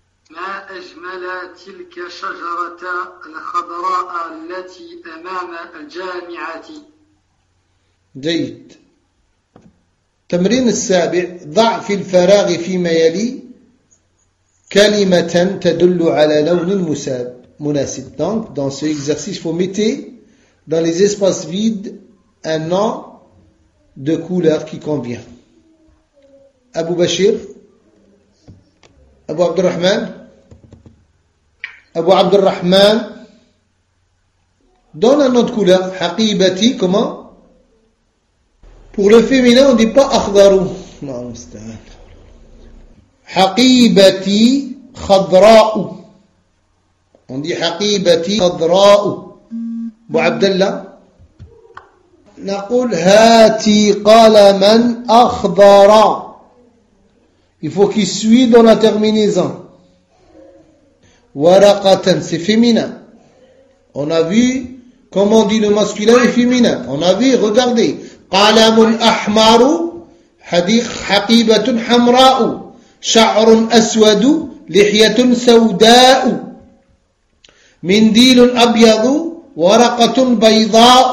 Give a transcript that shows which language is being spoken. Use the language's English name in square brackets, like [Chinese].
[Arabic] ما أجمل تلك شجرة الخضراء التي أمام الجامعة. جيد. تمرين السابع، ضع في الفراغ فيما يلي كلمة تدل على لون مناسب. [French] Donc dans ce exercice, faut mettre dans les espaces vides un nom de couleur qui convient. [Arabic] Abu Bashir. Abu Abdurrahman. [French] Abu Abdurrahman. Donne un nom de couleur. Haqibati, comment? Pour le féminin, on ne dit pas akhdaru. Non, c'est un. [Arabic] Haqibati khadra'u. [French] On dit [Arabic] haqibati khadra'u. [French] Abu Abdallah. [Arabic] نقول هاتي قلما أخضر. [French] Il faut qu'il suit dans la terminaison. ورقة c'est féminin. On a vu comment on dit le masculin et féminin. On a vu, regardez. [Arabic] قلم أحمر حديق حقيبة حمراء شعر أسود لحية سوداء منديل أبيض ورقة بيضاء.